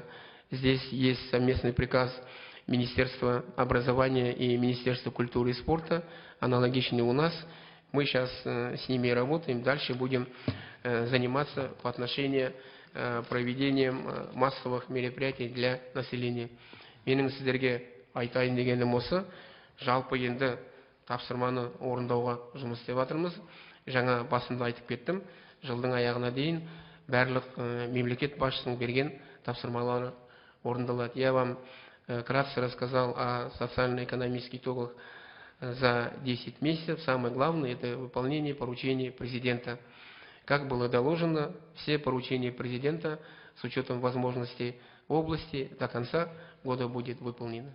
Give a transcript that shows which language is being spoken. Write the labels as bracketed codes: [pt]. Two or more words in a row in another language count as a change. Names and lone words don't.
[ru] Здесь есть совместный приказ Министерства образования и Министерства культуры и спорта, аналогичный у нас. Мы сейчас с ними работаем, дальше будем заниматься по отношению проведением массовых мероприятий для населения. [kk] Менің сіздерге айтайын дегенім осы, жалпы енді тапсырманы орындауға жұмыс істеп жатырмыз. Жаңа басында айтып кеттім, жылдың аяғына дейін барлық мемлекет басшысының берген тапсырмалары орындалады. [ru] Я вам кратко рассказал о социально-экономических итогах за 10 месяцев. Самое главное – это выполнение поручений президента. Как было доложено, все поручения президента с учетом возможностей области до конца года будет выполнено.